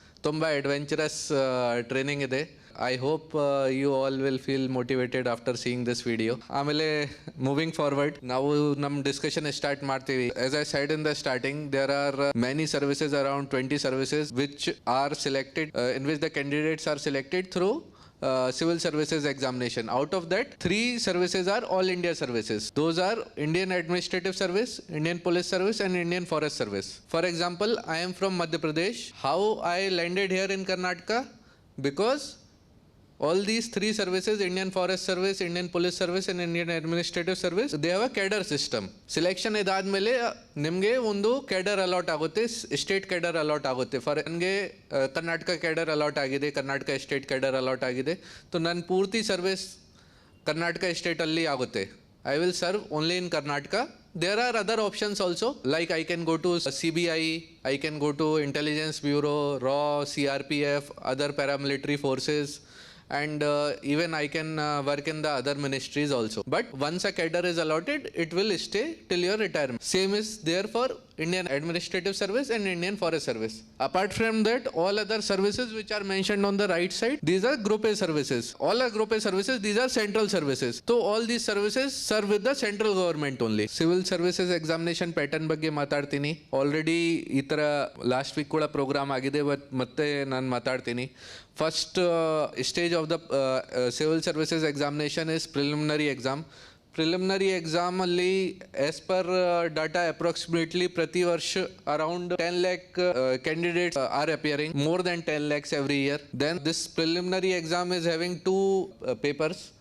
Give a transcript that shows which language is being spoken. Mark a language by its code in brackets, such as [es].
[kn] ತುಂಬ adventurous training ಇದೆ. [en] I hope you all will feel motivated after seeing this video. [kn] ಆಮೇಲೆ moving forward ನಾವು ನಮ್ಮ ಡಿಸ್ಕಷನ್ ಸ್ಟಾರ್ಟ್ ಮಾಡ್ತೀವಿ. [en] As I said in the starting, there are many services, around 20 services which are selected, in which the candidates are selected through civil services examination. Out of that, 3 services are all India services. Those are Indian Administrative Service, Indian Police Service and Indian Forest Service. For example, I am from Madhya Pradesh. How I landed here in Karnataka? Because all these 3 services, Indian Forest Service, Indian Police Service and Indian Administrative Service, they have a cadre system. [kn] Selection ಇದಾದ್ಮೇಲೆ ನಿಮಗೆ ಒಂದು cadre allot ಆಗುತ್ತೆ, state cadre allot ಆಗುತ್ತೆ. For ನನಗೆ Karnataka cadre allot ಆಗಿದೆ, Karnataka state cadre allot ಆಗಿದೆ. So ನನ್ನ ಪೂರ್ತಿ ಸರ್ವಿಸ್ ಕರ್ನಾಟಕ ಸ್ಟೇಟಲ್ಲಿ ಆಗುತ್ತೆ. [en] I will serve only in Karnataka. There are other options also, like I can go to CBI, I can go to Intelligence Bureau, RAW, CRPF, other paramilitary forces, and even I can work in the other ministries also. But once a cadre is allotted, it will stay till your retirement. Same is there for Indian Administrative Service and Indian Forest Service. Apart from that, all other services which are mentioned on the right side, these are Group A services. All are Group A services, these are central services. So all these services serve with the central government only. [kn] Civil Services Examination pattern ಬಗ್ಗೆ ಮಾತಾಡ್ತೀನಿ. Already ಈ ಥರ last week ಕೂಡ program ಆಗಿದೆ, but ಮತ್ತೆ ನಾನು ಮಾತಾಡ್ತೀನಿ. [en] First stage of the civil services examination is preliminary exam. Preliminary exam ಅಲ್ಲಿ as per data approximately [kn] ಪ್ರತಿ ವರ್ಷ [en] around 10 lakh candidates are appearing, more than 10 lakhs every year. Then this preliminary exam is having 2 papers.